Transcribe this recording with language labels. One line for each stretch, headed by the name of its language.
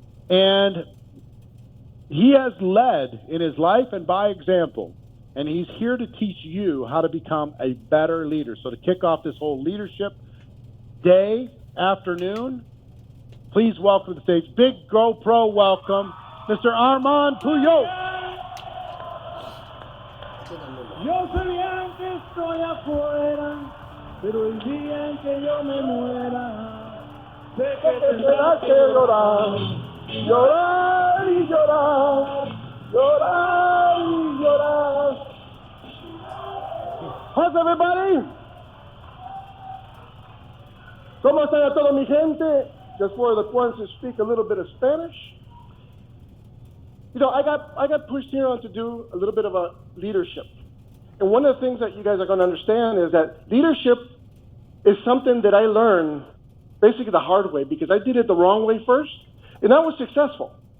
English: And he has led in his life and by example. And he's here to teach you how to become a better leader. So to kick off this whole leadership day, afternoon, please welcome to the stage, big GoPro welcome, Mr. Armand Puyol.
Spanish: Yo sabía que estoy afuera, pero el día en que yo me muera, sé que tendrás que llorar, llorar y llorar, llorar y llorar.
English: How's everybody?
Spanish: ¿Cómo están a toda mi gente?
English: Just for the ones who speak a little bit of Spanish. You know, I got pushed here on to do a little bit of a leadership. And one of the things that you guys are going to understand is that leadership is something that I learned basically the hard way because I did it the wrong way first, and I was successful.